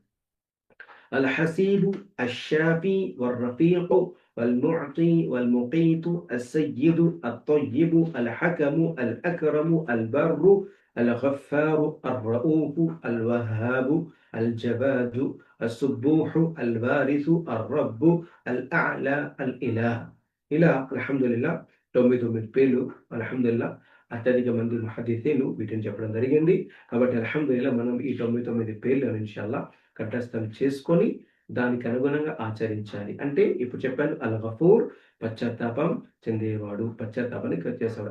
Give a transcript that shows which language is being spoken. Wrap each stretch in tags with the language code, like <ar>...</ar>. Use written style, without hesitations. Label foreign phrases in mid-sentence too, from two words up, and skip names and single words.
<ar>الحسيب الشافي والرفيق والمعطي والمقيت السيد الطيب الحكم الأكرم البر الغفار الرؤوف الوهاب الجواد السبوح الوارث الرب الأعلى الإله إلى الحمد لله 99</ar> <te>పేర్లు అల్హమ్దులిల్లాహ్ అత్యధిక మంది ముహద్దిసీన్లు వీటిని చెప్పడం జరిగింది. కాబట్టి అల్హమ్దులిల్లాహ్ మనం ఈ 99 పేర్లను ఇన్షాల్లాహ్ కంఠస్థం చేసుకొని దానికి అనుగుణంగా ఆచరించాలి. అంటే ఇప్పుడు చెప్పాను</te> <ar>الغفور</ar> <te>పశ్చాత్తాపం చెందేవాడు, పశ్చాత్తాపాన్ని చేసేవాడు.</te>